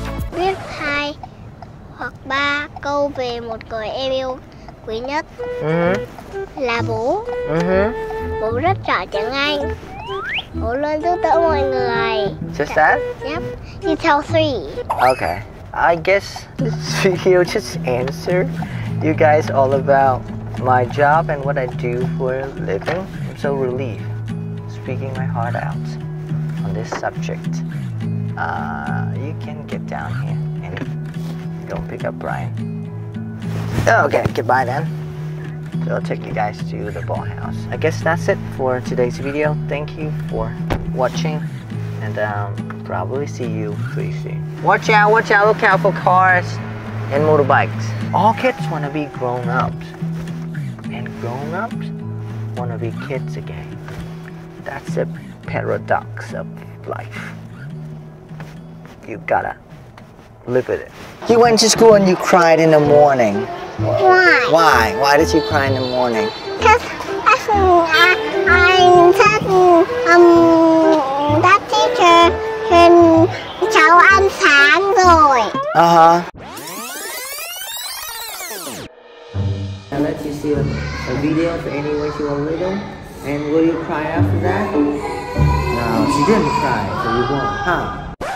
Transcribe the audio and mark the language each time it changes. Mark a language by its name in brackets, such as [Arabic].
[Vietnamese] Viết 2 hoặc 3 câu về một người em yêu quý nhất. Là bố. Bố rất giỏi tiếng Anh. Bố luôn giúp đỡ mọi người. [English] Just that? Yep. You tell 3. Okay. I guess this video just answered you guys all about my job and what I do for a living. I'm so relieved speaking my heart out on this subject. You can get down here and go pick up Brian. Okay, goodbye then. So I'll take you guys to the ball house. I guess that's it for today's video. Thank you for watching, and probably see you pretty soon. Watch out, look out for cars and motorbikes. All kids want to be grown-ups, and grown-ups want to be kids again. That's the paradox of life. You gotta live with it. You went to school and you cried in the morning. Why? Why? Why did you cry in the morning? Because [Vietnamese] anh thích [English] that teacher [Vietnamese] nên cháu ăn sáng rồi. [English] I let you see a video of Annie when she was little, and will you cry after that? No, she didn't cry, so you won't, huh?